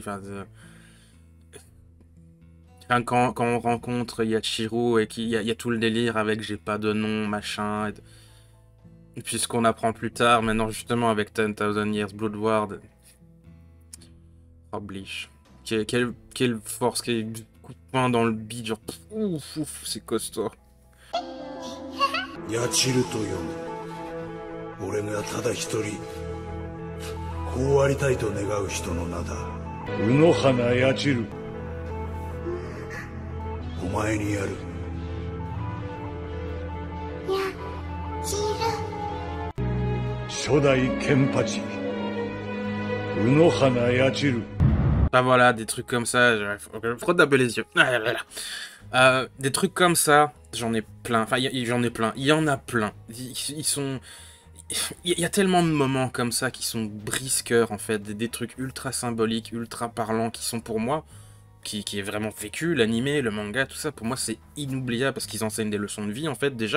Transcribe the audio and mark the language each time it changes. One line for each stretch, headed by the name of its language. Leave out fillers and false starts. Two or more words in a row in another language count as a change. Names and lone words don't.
French: Enfin, quand on rencontre Yachiru et qu'il y a tout le délire avec j'ai pas de nom, machin. Et puis ce qu'on apprend plus tard, maintenant justement avec 10,000 Years Blood Ward. Oh, Bleach. Quelle force, quel coup de poing dans le bide, genre ouf, c'est costaud.
Japanese: ヤチルと呼ぶ俺がただ一人こうありたいと願う人の名だ卯の花ヤチルお前にやるヤチル初代ケンパチ卯の花ヤチル
French: Ah voilà, des trucs comme ça, frotte d'un peu les yeux. Ah, voilà. Des trucs comme ça, j'en ai plein. Enfin, j'en ai plein. Il y en a plein. Ils sont... Il y a tellement de moments comme ça qui sont brise-cœur, en fait. Des trucs ultra symboliques, ultra parlants, qui sont pour moi, qui est vraiment vécu, l'animé, le manga, tout ça, pour moi, c'est inoubliable, parce qu'ils enseignent des leçons de vie, en fait, déjà.